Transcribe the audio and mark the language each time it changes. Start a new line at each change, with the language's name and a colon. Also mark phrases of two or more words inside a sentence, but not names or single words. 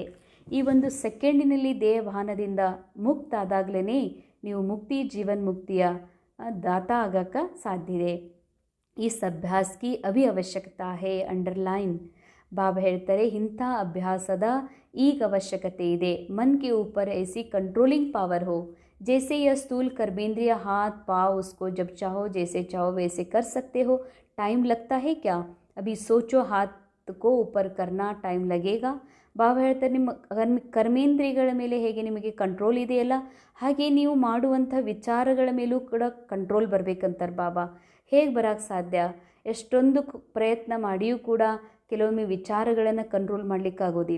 Kannada: ಈ ಒಂದು ಸೆಕೆಂಡಿನಲ್ಲಿ ದೇಹಭಾನದಿಂದ ಮುಕ್ತ ಆದಾಗಲೇ ನೀವು ಮುಕ್ತಿ ಜೀವನ್ ಮುಕ್ತಿಯ ದಾತ ಆಗಕ್ಕೆ ಸಾಧ್ಯ ಇದೆ.
Hindi: इस अभ्यास की अभी आवश्यकता है. ಅಂಡರ್ಲೈನ್.
Kannada: ಬಾಬಾ ಹೇಳ್ತಾರೆ, ಇಂಥ ಅಭ್ಯಾಸದ ಈಗ ಅವಶ್ಯಕತೆ ಇದೆ.
Hindi: मन के ऊपर ऐसी
English: controlling power
Hindi: हो जैसे यह स्थूल कर्मेंद्रिय हाथ पाँव उसको जब चाहो जैसे चाहो वैसे कर सकते हो. टाइम लगता है क्या? अभी सोचो, हाथ को ऊपर करना टाइम लगेगा.
Kannada: ಬಾಬಾ ಹೇಳ್ತಾರೆ, ನಿಮ್ಮ ಕರ್ಮೇಂದ್ರಿಯಗಳ ಮೇಲೆ ಹೇಗೆ ನಿಮಗೆ ಕಂಟ್ರೋಲ್ ಇದೆಯಲ್ಲ ಹಾಗೆ ನೀವು ಮಾಡುವಂಥ ವಿಚಾರಗಳ ಮೇಲೂ ಕೂಡ ಕಂಟ್ರೋಲ್ ಬರಬೇಕಂತಾರೆ ಬಾಬಾ. ಹೇಗೆ ಬರೋಕ್ಕೆ ಸಾಧ್ಯ? ಎಷ್ಟೊಂದು ಪ್ರಯತ್ನ ಮಾಡಿಯೂ ಕೂಡ ಕೆಲವೊಮ್ಮೆ ವಿಚಾರಗಳನ್ನು ಕಂಟ್ರೋಲ್ ಮಾಡಲಿಕ್ಕಾಗೋದಿಲ್ಲ.